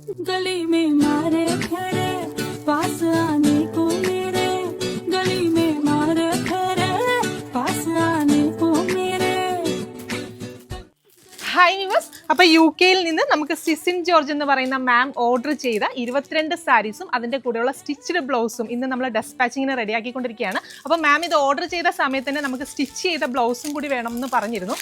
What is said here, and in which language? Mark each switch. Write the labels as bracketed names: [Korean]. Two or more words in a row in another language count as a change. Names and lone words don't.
[Hindi] गली में मारे फेरे पास आने को मेरे गली में मारे फेरे पास आने को मेरे [English] Hi viewers. [Malayalam] അപ്പോൾ യു കെയിൽ നിന്ന് നമുക്ക് സിസിൻ ജോർജ് എന്ന് പറയുന്ന മാം ഓർഡർ ചെയ്ത 22 സാരീസും അതിൻ്റെ കൂടെയുള്ള [English] stitched blouse [Malayalam] ഇന്ന് നമ്മൾ ഡെസ്പാച്ചിങ്ങിന് റെഡിയാക്കിക്കൊണ്ടിരിക്കുകയാണ്. അപ്പോൾ മാം ഇത് ഓർഡർ ചെയ്ത സമയത്ത് തന്നെ നമുക്ക് സ്റ്റിച്ച് ചെയ്ത ബ്ലൗസും കൂടി വേണമെന്ന് പറഞ്ഞിരുന്നു.